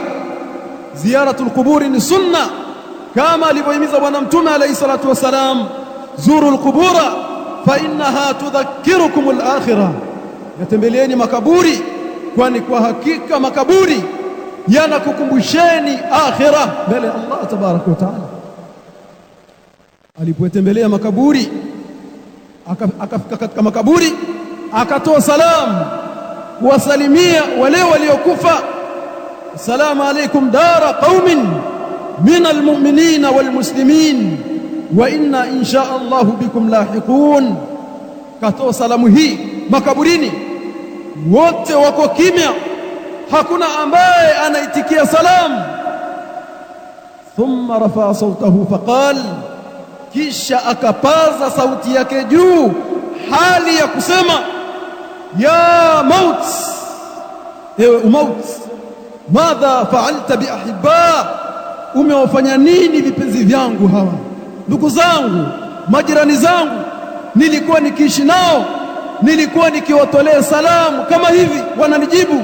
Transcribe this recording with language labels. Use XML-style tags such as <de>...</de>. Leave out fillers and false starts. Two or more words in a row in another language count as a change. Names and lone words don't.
<ar>زيارة القبور</ar> <sw>ni sunna, kama alivyohimiza Bwana Mtume</sw> <ar>عليه الصلاة والسلام, زوروا القبور فإنها تذكركم الآخرة,</ar> <sw>yatembeleeni makaburi kwani kwa hakika makaburi yanakukumbusheni akhirah mbele ya Allah</sw> <ar>تبارك وتعالى.</ar> <sw>Alipotembelea makaburi, akafika katika makaburi, akatoa salamu kuwasalimia wale waliokufa,</sw> <ar>السلام عليكم دار قوم من المؤمنين والمسلمين وإنا إن شاء الله بكم لاحقون.</ar> <sw>Katoa salamu hii makaburini, wote wako kimya, hakuna ambaye anaitikia salamu.</sw> <ar>ثم رفع صوته فقال,</ar> <sw>kisha akapaza sauti yake juu, hali ya kusema</sw> <ar>يا موت,</ar> <sw>ewe umaut,</sw> <ar>ماذا فعلت بأحبة,</ar> <sw>umewafanya nini vipenzi vyangu hawa, ndugu zangu, majirani zangu, nilikuwa nikiishi nao, nilikuwa nikiwatolea salamu kama hivi, wananijibu.</sw>